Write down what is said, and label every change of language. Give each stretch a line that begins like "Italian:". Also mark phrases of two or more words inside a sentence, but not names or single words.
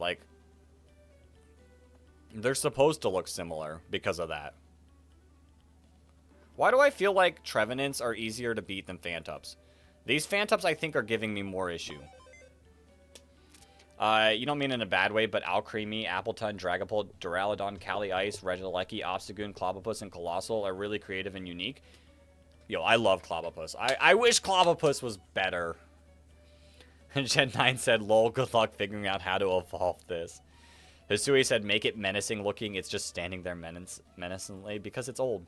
English: Like, they're supposed to look similar because of that. Why do I feel like Trevenants are easier to beat than Phantops? These Phantops, I think, are giving me more issue. You don't mean in a bad way, but Alcremie, Appletun, Dragapult, Duraludon, Cali Ice, Regieleki, Obstagoon, Clobbopus, and Colossal are really creative and unique. Yo, I love Clobbopus. I wish Clobbopus was better. Gen 9 said, lol, good luck figuring out how to evolve this. Hisui said, make it menacing looking. It's just standing there menacingly because it's old.